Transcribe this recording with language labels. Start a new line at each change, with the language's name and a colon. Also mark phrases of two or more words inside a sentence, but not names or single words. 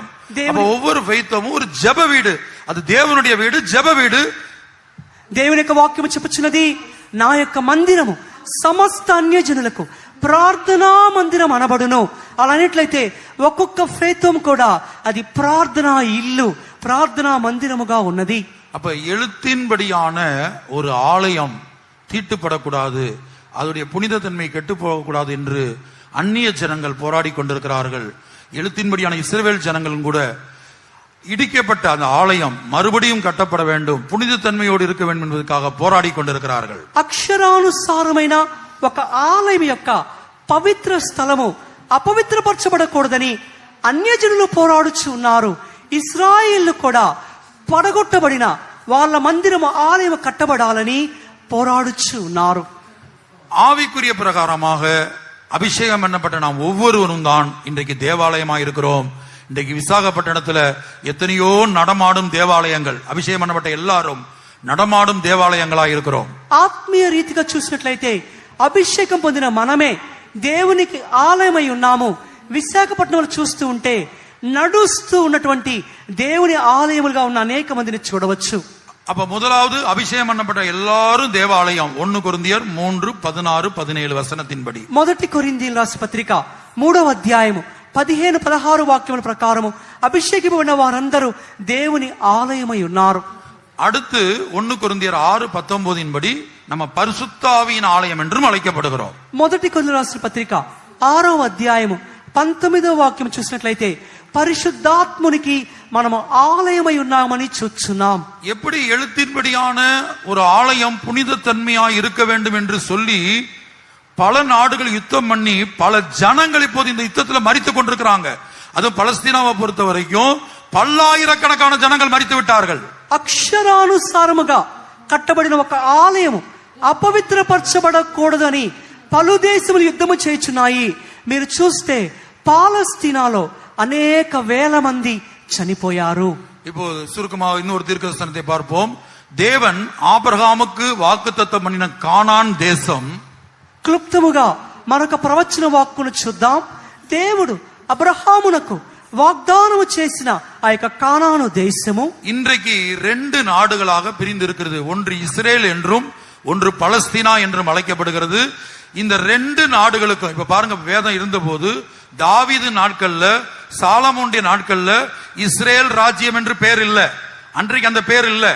Tamil: அப்ப ஒவ்வொரு ஃபெய்த்தும் ஒரு ஜெப வீடு, அது தேவனுடைய வீடு, ஜெப வீடு.
Telugu: దేవుని యొక్క వాక్యము చెప్పుచున్నది, నా యొక్క మందిరము సమస్త అన్యజనులకు ప్రార్థనా మందిరం అనబడును. అలానట్లయితే ఒక్కొక్క ఫెయిత్ కూడా అది ప్రార్థనా ఇల్లు, ప్రార్థనా మందిరముగా ఉన్నది.
Tamil: அப்ப எழுத்தின்படியான ஒரு ஆலயம் தீட்டுப்படக்கூடாது, அதனுடைய புனித தன்மை கெட்டு போகக்கூடாது என்று அந்நிய ஜனங்கள் போராடி கொண்டிருக்கிறார்கள். எழுத்தின்படியான இஸ்ரவேல் ஜனங்களும் கூட இடிக்கப்பட்ட அந்த ஆலயம் மறுபடியும் கட்டப்பட வேண்டும், புனித தன்மையோடு இருக்க வேண்டும் என்பதற்காக போராடி கொண்டிருக்கிறார்கள்.
Telugu: అక్షరానుసారమైన ఒక ఆలయం యొక్క పవిత్ర స్థలము అపవిత్రపరచబడకూడదని అన్యజనులు పోరాడుచు ఉన్నారు. ఇశ్రాయేలు కూడా పడగొట్టబడిన వాళ్ళ మందిరము, ఆలయం కట్టబడాలని పోరాడుచు ఉన్నారు.
Tamil: ஆவிக்குரிய பிரகாரமாக அபிஷேகம் பண்ணப்பட்ட நாம் ஒவ்வொருவரும் தான் இன்றைக்கு தேவாலயமாக இருக்கிறோம். இன்றைக்கு விசாகப்பட்டினத்துல எத்தனையோ நடமாடும் தேவாலயங்கள், அபிஷேகம் பண்ணப்பட்ட எல்லாரும் நடமாடும் தேவாலயங்களாக இருக்கிறோம்.
Telugu: ఆత్మీయ రీతిగా చూసినట్లయితే అభిషేకం పొందిన మనమే దేవునికి ఆలయమై ఉన్నాము. విశాఖపట్నంలో చూస్తూ ఉంటే నడుస్తూ ఉన్నటువంటి దేవుని ఆలయములుగా ఉన్న అనేక మందిని చూడవచ్చు.
Tamil: அப்ப முதலாவது அபிஷேகம் பண்ணப்பட்ட எல்லாரும் தேவாலயம். 1 கொரிந்தியர் 3:16-17 வசனத்தின்படி.
Telugu: మొదటి కొరింథీయుల రాసిన పత్రిక 3వ అధ్యాయము 15-16 వాక్యముల ప్రకారము అభిషేకింపబడిన వారందరూ దేవుని ఆలయమై ఉన్నారు.
Tamil: அடுத்து 1 கொரிந்தியர் 6:19 படி நம்ம பரிசுத்த ஆவியின் ஆலயம் என்றும் அழைக்கப்படுகிறோம்.
Telugu: మొదటి కొరింథీయుల రాసిన పత్రిక 6వ అధ్యాయము 19వ వాక్యం చూసినట్లయితే పరిశుద్ధాత్మునికి మనము ఆలయమై ఉన్నామని చూస్తున్నాం.
Tamil: எப்படி எழுத்தின்படியான ஒரு ஆலயம் புனித தன்மையாய் இருக்க வேண்டும் என்று சொல்லி பல நாடுகள் யுத்தம் பண்ணி பல ஜனங்கள் இப்போது இந்த யுத்தத்தில் மரித்து கொண்டிருக்கிறாங்க. அதுவும் பலஸ்தீனாவை பொறுத்த வரைக்கும் பல்லாயிரக்கணக்கான ஜனங்கள் மரித்து விட்டார்கள்.
Telugu: అక్షరానుసారముగా కట్టబడిన ఒక ఆలయము అపవిత్రపరచబడకూడదని పలు దేశములు యుద్ధము చేయుచున్నాయి. మీరు చూస్తే పాలస్తీనాలో అనేక వేల మంది చనిపోయారు.
Tamil: இப்போ சுருக்கமாக இன்னொரு தீர்க்கதரிசனத்தை பார்ப்போம். தேவன் ஆபிரகாமுக்கு வாக்குத்தத்தம் பண்ணின கானான் தேசம்,
Telugu: క్లుప్తముగా మరొక ప్రవచన వాక్కును చూద్దాం. దేవుడు అబ్రహామునకు వాగ్దానము చేసిన ఆ యొక్క కానాను దేశము
Tamil: இன்றைக்கு 2 நாடுகளாக பிரிந்து இருக்கிறது. ஒன்று இஸ்ரேல் என்றும் ஒன்று பலஸ்தீனா என்றும் அழைக்கப்படுகிறது. இந்த 2 நாடுகளுக்கும் இப்ப பாருங்க, வேதம் இருந்தபோது தாவீது நாட்கள்ல, சாலமோனுடைய நாட்கள்ல இஸ்ரேல் ராஜ்யம் என்று பெயர் இல்ல, அன்றைக்கு அந்த பெயர் இல்ல.